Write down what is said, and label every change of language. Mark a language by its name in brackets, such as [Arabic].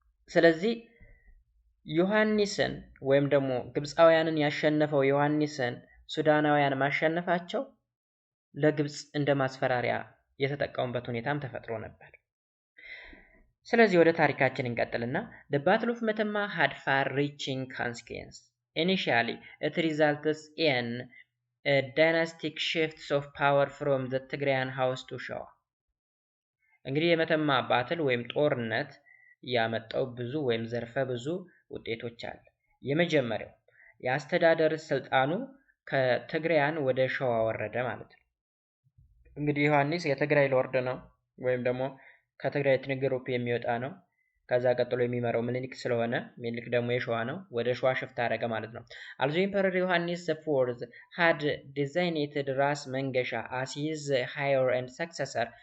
[Amharic] ስለዚህ ዮሐንስን ወይም ደግሞ ግብፃውያንን ያሸነፈው ዮሐንስን ሱዳናውያን ማሸነፋቸው ለግብፅ እንደ ማስፈራሪያ የተጠቀሙበት ሁኔታም ተፈጥሮ ነበር። ስለዚህ ወደ ታሪካችን እንቀጥልና [English] the battle of መተማ had far-reaching consequences. Initially, it resulted in a dynastic shifts of power from the Tigrayan house to Shawa. [Amharic] እንግዲህ የመተማ ባትል ወይም ጦርነት ያመጣው ብዙ ወይም ዘርፈ ብዙ ውጤቶች አለ። የመጀመሪያው የአስተዳደር ስልጣኑ ከትግራያን ወደ ሸዋ ወረደ ማለት ነው። እንግዲህ ዮሐንስ የትግራይ ሎርድ ነው ወይም ደግሞ ከትግራይ ኤትኒክ ግሩፕ የሚወጣ ነው። ከዛ ቀጥሎ የሚመራው ምኒልክ ስለሆነ ምኒልክ ደግሞ የሸዋ ነው። ወደ ሸዋ ሽፍት አደረገ ማለት ነው። [English] Also Emperor ዮሐንስ the fourth had designated ራስ መንገሻ as his heir and successor.